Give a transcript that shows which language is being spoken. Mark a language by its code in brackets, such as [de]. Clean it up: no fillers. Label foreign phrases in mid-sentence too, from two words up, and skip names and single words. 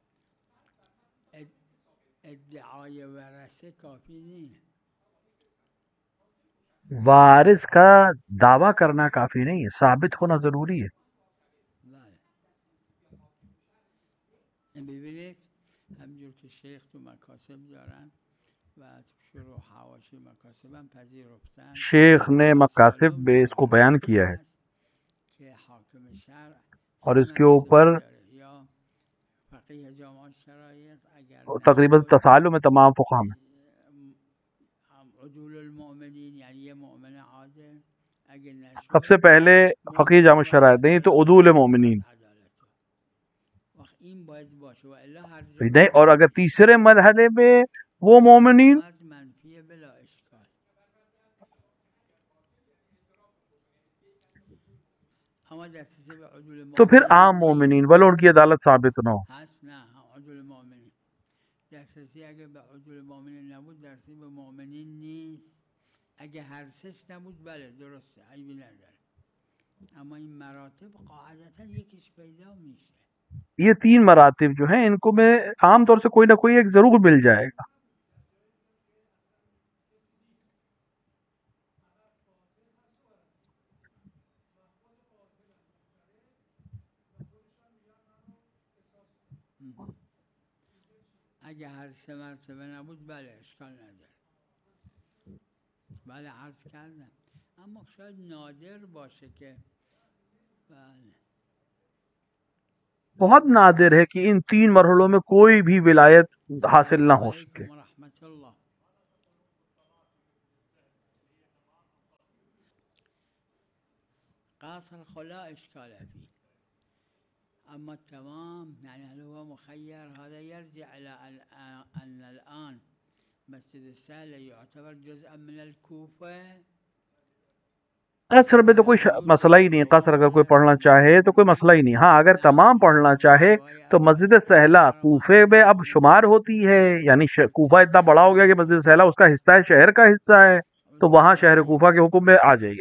[fa] ادعای ورثه کافی نیست. [hi] वारिस का दावा करना काफी नहीं है, साबित होना जरूरी है. [fa] ببینید همجور که شیخ تو مکاسب دارن و شروع حواشی مکاسب هم پذیرفتن. [hi] शेख ने मकासिब में इसको बयान किया है [fa] که حاکم شرع [hi] और इसके ऊपर [fa] یا فقیه جامع شرایط اگر [hi] तकरीबन तसालु में तमाम फुक़हा में [ar] عدول المؤمنین [fa] یعنی یه مؤمن عادل اگر نشد [hi] सबसे पहले फ़क़ीह जाम शरायत नहीं तो उदूल मोमिनीन [fa] این باید باشه و الا هر [hi] नहीं. और अगर तीसरे मरहले में वो मोमिनीन [fa] منفی بلا اشکال. اما دسترسی به عدول [hi] तो फिर [fa] المؤمنین [hi] आम मोमिनीन वलो उनकी अदालत साबित न हो. [fa] هست. نه، [ar] عدول المؤمنین [fa] دسترسی اگه به [ar] عدول المؤمنین [fa] نبود دسترسی به مؤمنین نیست. اگه هر سش نبود بله درسته، عیبی نداره. اما این مراتب قاعدتا یکیش پیدا میشه. [hi] ये 3 मरातिब जो हैं इनको में आम तौर से कोई ना कोई एक जरूर मिल जाएगा. [fa] اگه هر 3 مرتبه نبود بله اشکال نداره. بله عرض کردم، اما شاید نادر باشه که بله [hi] बहुत नादिर है कि इन 3 मरहलों में कोई भी विलायत हासिल ना हो सके. [ar] رحمت الله. قاصر خلا اشکال فيه، اما تمام يعني هل هو مخير؟ هذا يرجع الى ان الان مسجد السهل يعتبر جزءا من الكوفه. [hi] कसर में तो कोई मसला ही नहीं. कसर अगर कोई पढ़ना चाहे तो कोई मसला ही नहीं. हाँ, अगर तमाम पढ़ना चाहे तो मस्जिद सहला कूफे में अब शुमार होती है, यानी कूफा इतना बड़ा हो गया कि मस्जिद सहला उसका हिस्सा है, शहर का हिस्सा है, तो वहाँ शहर कूफा के हुक्म में आ जाएगी.